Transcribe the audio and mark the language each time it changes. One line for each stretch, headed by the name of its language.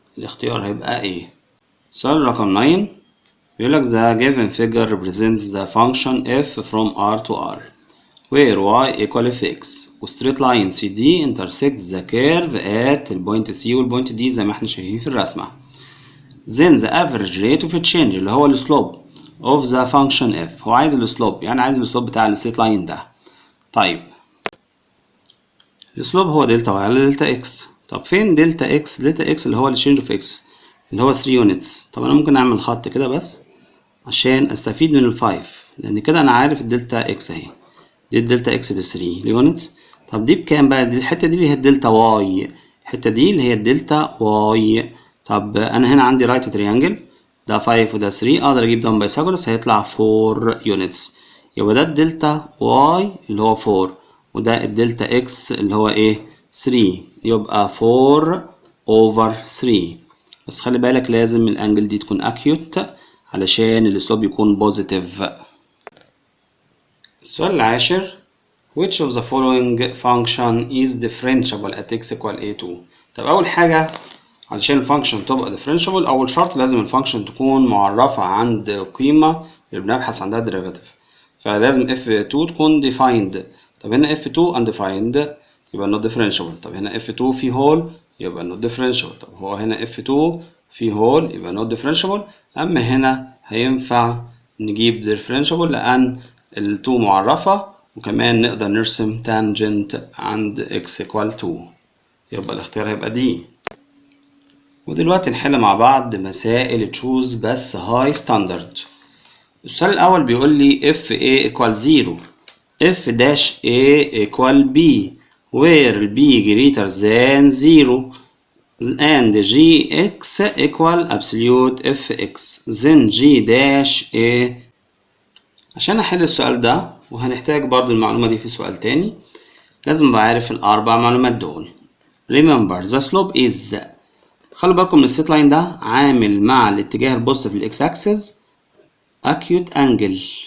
Arabic: الاختيار هيبقى A. السؤال رقم 9 بيقول لك
English: the given figure represents the function f from r to r where y equal fx و straight line CD intersects the curve at البوينت C والبوينت D
Arabic: زي ما احنا شايفين في الرسمة.
English: then the average rate of change
Arabic: اللي هو السلوب
English: of the function f.
Arabic: هو عايز السلوب يعني عايز السلوب بتاع الستريت لاين ده. طيب السلوب هو دلتا y على دلتا x. طب فين دلتا x؟ دلتا x اللي هو التشينج اوف x اللي هو 3 يونتس. طب انا ممكن اعمل خط كده بس عشان استفيد من ال 5 لان كده انا عارف الدلتا x اهي. دي الدلتا x ب 3 يونتس. طب دي بكام بقى؟ دي الحته دي اللي هي الدلتا y، الحته دي اللي هي الدلتا y. طب انا هنا عندي رايت تريانجل ده 5 وده 3 اقدر اجيب ده من بايثاغورس هيطلع 4 يونتس. يبقى ده الدلتا y اللي هو 4 وده الدلتا x اللي هو ايه 3 يبقى 4 over 3. بس خلي بالك لازم الانجل دي تكون اكيوت علشان السلوب يكون بوزيتيف. السؤال العاشر
English: which of the following function is differentiable at x equal a2.
Arabic: طب اول حاجه علشان الفانكشن تبقى differentiable اول شرط لازم الفانكشن تكون معرفه عند قيمه اللي بنبحث عندها ديريفاتيف. فلازم f2 تكون defined. طب هنا
English: f2 undefined
Arabic: يبقى
English: not differentiable.
Arabic: طب هنا f2 في هول يبقى not differentiable. طب هو هنا f2 في هول يبقى not differentiable. اما هنا هينفع نجيب differentiable لان ال2 معرفه وكمان نقدر نرسم تانجنت عند x equal 2. يبقى الاختيار هيبقى دي. ودلوقتي نحل مع بعض مسائل تشوز بس هاي ستاندرد. السؤال الأول بيقول لي
English: if a equal 0 f dash a equal b where b greater than 0 and gx equal absolute fx then g dash a.
Arabic: عشان أحل السؤال ده وهنحتاج برضو المعلومة دي في سؤال تاني لازم أبقى عارف الأربع معلومات دول.
English: remember the slope is.
Arabic: خلوا بالكم من السيت لاين ده عامل مع الاتجاه البوزيتيف للإكس أكسس
English: acute angle.